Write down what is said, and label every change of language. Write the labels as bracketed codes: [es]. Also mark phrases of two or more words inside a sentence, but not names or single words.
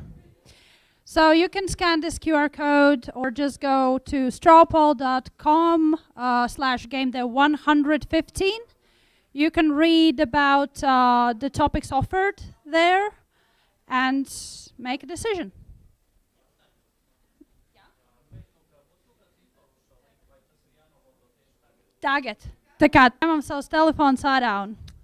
[en] So you can scan this QR code or just go to strawpoll.com/GameDev115. You can read about the topics offered there and make a decision. [lv] Tagad. Tā kā ņemam savus telefonus ārā un